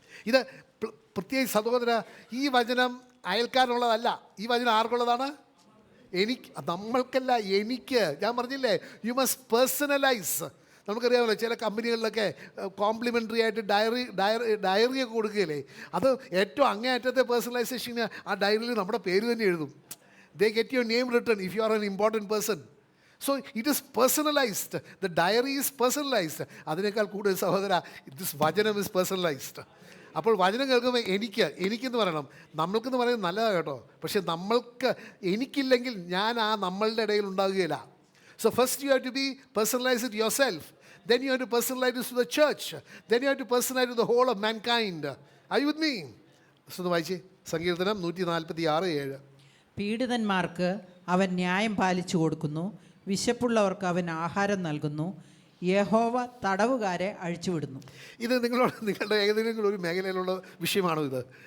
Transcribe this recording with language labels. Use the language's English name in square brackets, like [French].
[Malayalam] ഇത് പ്രത്യേകിച്ച് സഹോദര, ഈ വചനം അയൽക്കാരനുള്ളതല്ല. ഈ വചനം ആർക്കുള്ളതാണ്? എനിക്ക്, നമ്മൾക്കല്ല, എനിക്ക്. ഞാൻ പറഞ്ഞില്ലേ, [English] You must personalise. [Malayalam] നമുക്കറിയാമല്ലോ, ചില കമ്പനികളിലൊക്കെ കോംപ്ലിമെൻ്ററി ആയിട്ട് ഡയറിയൊക്കെ കൊടുക്കുകയില്ലേ? അത് ഏറ്റവും അങ്ങേയറ്റത്തെ പേഴ്സണലൈസേഷന് ആ ഡയറിയിൽ നമ്മുടെ പേര് തന്നെ എഴുതും. [English] They get your name written if you are an important person. So it is personalized. The diary is personalized. [Malayalam] അതിനേക്കാൾ കൂടുതൽ സഹോദര, [English] this [Malayalam] വചനം [English] is personalized. [Malayalam] അപ്പോൾ വചനം കേൾക്കുമ്പോൾ എനിക്കെന്ന് പറയണം. നമ്മൾക്കെന്ന് പറയുന്നത് നല്ലതാണ് കേട്ടോ, പക്ഷേ നമ്മൾക്ക് എനിക്കില്ലെങ്കിൽ ഞാൻ ആ നമ്മളുടെ ഇടയിൽ ഉണ്ടാകുകയില്ല. [English] So first you have to be personalize it yourself. Then you have to personalize it to the church. Then you have to personalize it to the whole of mankind. Are you with me? [Malayalam] ഒന്ന് വായിച്ചേ, സങ്കീർത്തനം 146:7. പീഡിതന്മാർക്ക് അവൻ ന്യായം പാലിച്ചു കൊടുക്കുന്നു, വിശപ്പുള്ളവർക്ക് അവൻ ആഹാരം നൽകുന്നു, യഹോവ തടവുകാരെ അഴിച്ചുവിടുന്നു. ഇത് നിങ്ങളുടെ ഏതെങ്കിലും ഒരു മേഖലയിലുള്ള വിഷയമാണോ ഇത്?